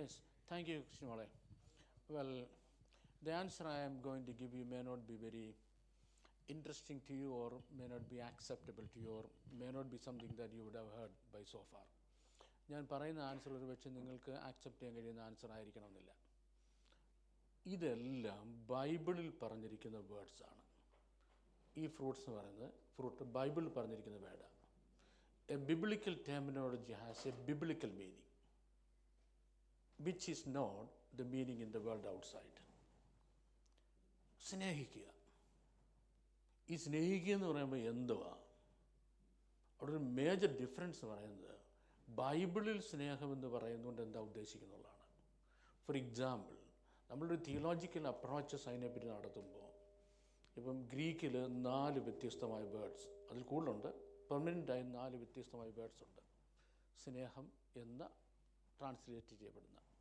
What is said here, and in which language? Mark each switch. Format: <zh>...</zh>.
<en>Yes, thank you, Krishnamale. Well, the answer I am going to give you may not be very interesting to you, or may not be acceptable to you, or may not be something that you would have heard by so far.</en> <ml>ഞാൻ പറയുന്ന answer ഒരു പക്ഷേ നിങ്ങൾക്ക് accept ചെയ്യാൻ കഴിയുന്ന answer ആയിരിക്കണമെന്നില്ല. ഇതെല്ലാം ബൈബിളിൽ പറഞ്ഞിരിക്കുന്ന വേർഡ്സാണ്. ഈ ഫ്രൂട്ട്സ് എന്ന് പറയുന്നത് ഫ്രൂട്ട് ബൈബിളിൽ പറഞ്ഞിരിക്കുന്ന വേർഡാണ്.</ml> <en>A biblical terminology has a biblical meaning which is not the meaning in the world outside.</en> <ml>സ്നേഹിക്കുക, ഈ സ്നേഹിക്കുക എന്ന് പറയുമ്പോൾ എന്തുവാ? അവിടെ ഒരു മേജർ ഡിഫറൻസ് പറയുന്നത് ബൈബിളിൽ സ്നേഹമെന്ന് പറയുന്നതുകൊണ്ട് എന്താ ഉദ്ദേശിക്കുന്നുള്ളതാണ്. ഫോർ എക്സാമ്പിൾ, നമ്മളൊരു തിയോളജിക്കൽ അപ്രോച്ചസ് അതിനെപ്പറ്റി നടത്തുമ്പോൾ, ഇപ്പം ഗ്രീക്കിൽ 4 വ്യത്യസ്തമായ വേർഡ്സ്, അതിൽ കൂടുതലുണ്ട്, പെർമനൻ്റായി 4 വ്യത്യസ്തമായ വേർഡ്സ് ഉണ്ട് സ്നേഹം എന്ന ട്രാൻസ്ലേറ്റ് ചെയ്യപ്പെടുന്ന.</ml>